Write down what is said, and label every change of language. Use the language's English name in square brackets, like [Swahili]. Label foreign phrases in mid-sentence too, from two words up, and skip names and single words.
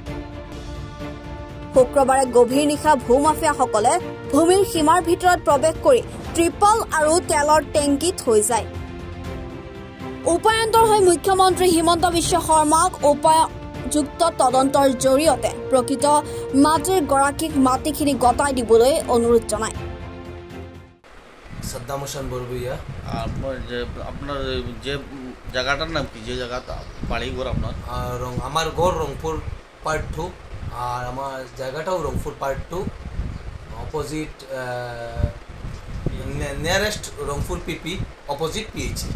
[Assamese] শুক্ৰবাৰে গভীৰ নিশা ভূমাফিয়াসকলে ভূমিৰ সীমাৰ ভিতৰত প্ৰৱেশ কৰি ট্ৰিপল আৰু তেলৰ টেংকি থৈ যায়। উপায়ন্তৰ হৈ মুখ্যমন্ত্ৰী হিমন্ত বিশ্ব শৰ্মাক যুক্ত তদন্তৰ জৰিয়তে প্ৰকৃত মাটিৰ গৰাকীক মাটিখিনি গতাই দিবলৈ অনুৰোধ জনায়। [Bangla] সাদ্দাম হোসেন বরবইয়া। আপনার যে জায়গাটার নাম কি, যে জায়গাটা বাড়ি ঘর আপনার? আমার ঘর রংপুর পার্ট 2 আর আমার জায়গাটাও রংপুর পার্ট 2 অপোজিট নিয়ারেস্ট রংপুর পিপি অপোজিট পিএইচি।